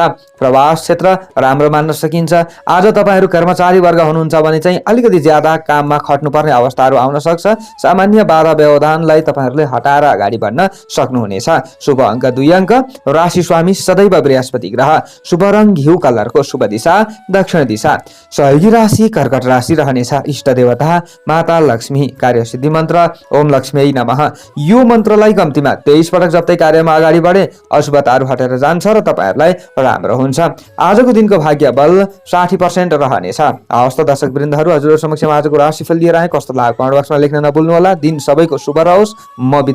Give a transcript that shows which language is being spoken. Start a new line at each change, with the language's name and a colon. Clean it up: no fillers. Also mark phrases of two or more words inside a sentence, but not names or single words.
Nepali: प्रवास क्षेत्र राम्रो मान्न सकिन्छ। आज तपाईहरू कर्मचारी वर्ग हुनुहुन्छ भने चाहिँ अलिकति ज्यादा काममा खट्नुपर्ने अवस्थाहरू आउन सक्छ। सामान्य बाधा व्यवधानलाई तपाईहरूले हटाएर अगाडि बढ्न सक्नुहुनेछ। शुभ अङ्क 2 अङ्क। राशि स्वामी सदैव बृहस्पति ग्रह। शुभ रङ घिउ कलरको। शुभ दिशा दक्षिण दिशा। सहयोगी राशि कर्कट राशि रहनेछ। इष्ट देवता माता लक्ष्मी। कार्यसिद्धि मन्त्र
Sanskrit: ओम लक्ष्मी नमः।
Nepali: यो मन्त्रलाई कम्तीमा 23 पटक जप्दै कार्यमा अगाडि बढे अशुभताहरू हटेर जान्छ र तपाईहरूलाई राम्रो हुन्छ। आजको दिनको भाग्य बल 60% रहनेछ। हवस् त दर्शक वृन्दहरू, हजुरहरू समक्ष आजको राशिफल लिएर आए। कस्तो लाग्यो
English: comment boxमा
Nepali: लेख्न नभुल्नुहोला। दिन सबैको शुभ रहोस्। म